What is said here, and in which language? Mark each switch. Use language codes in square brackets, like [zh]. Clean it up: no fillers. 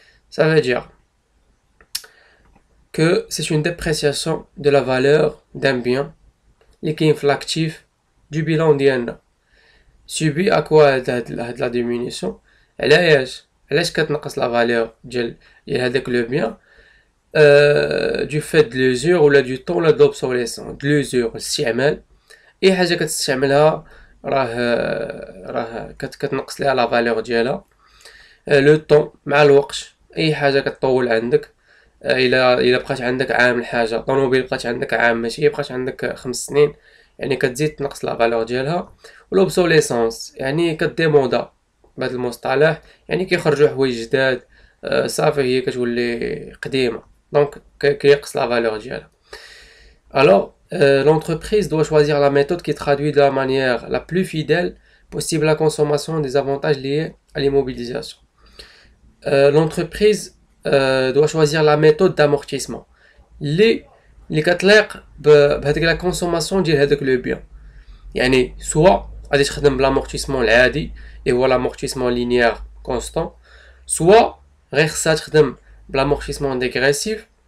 [fr] Ça veut dire que c'est une dépréciation de la valeur d'un bien [ar] اللي كاين في [fr] l'actif du bilan ديالنا. Subi à quoi هاد la diminution؟ [ar] علاش كتنقص [fr] la valeur ديال هذاك le bien du fait de l'usure ولا du temps ولا de l'obsolescence. de l'usure [ar] الاستعمال، اي حاجه كتستعملها راه كتنقص ليها لا فالور ديالها. لو طون مع الوقت، اي حاجه كطول عندك، الا بقات عندك عام الحاجه، طوموبيل بقات عندك عام ماشي بقات عندك 5 سنين، يعني كتزيد تنقص لا فالور ديالها. ولوبسوليسونس يعني كديمودا بهذا المصطلح، يعني كيخرجوا حوايج جداد، صافي هي كتولي قديمه، دونك كيقص لا فالور ديالها. [fr] Alors, l'entreprise doit choisir la méthode qui traduit de la manière la plus fidèle possible la consommation des avantages liés à l'immobilisation. L'entreprise doit choisir la méthode d'amortissement [ar] اللي كتليق بهذيك [fr] لا كونسوماسيون ديال هذاك لو بيان. [ar] يعني سوا غادي تخدم بالامورتيسمون العادي اللي هو لامورتيسمون لينيير كونستون، سوا غير خصها تخدم بالامورتيسمون ديغريسيف